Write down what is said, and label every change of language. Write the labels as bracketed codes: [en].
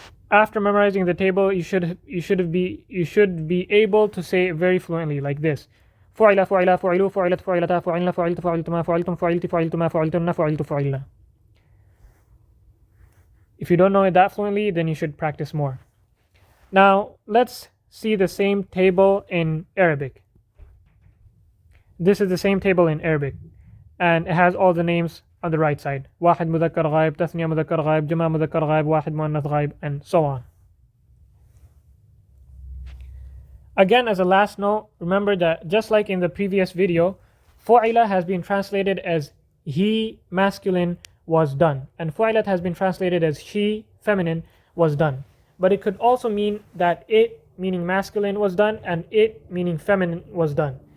[en] After memorizing the table, you should be able to say it very fluently, like this: [ar] فعل فعل فعلوا فعلت فعلتا فعلنا فعلت فعلتما فعلتم فعلت فعلتما فعلتن فعلت فعلنا. [en] If you don't know it that fluently, then you should practice more. Now let's see the same table in Arabic. This is the same table in Arabic, and it has all the names on the right side. [ar] واحد مذكر غائب, تثنية مذكر غائب, جمع مذكر غائب, واحد مؤنث غائب, [en] and so on. Again, as a last note, remember that just like in the previous video, فُعِلَ has been translated as he, masculine, was done, and فُعِلَت has been translated as she, feminine, was done. But it could also mean that it, meaning masculine, was done, and it, meaning feminine, was done.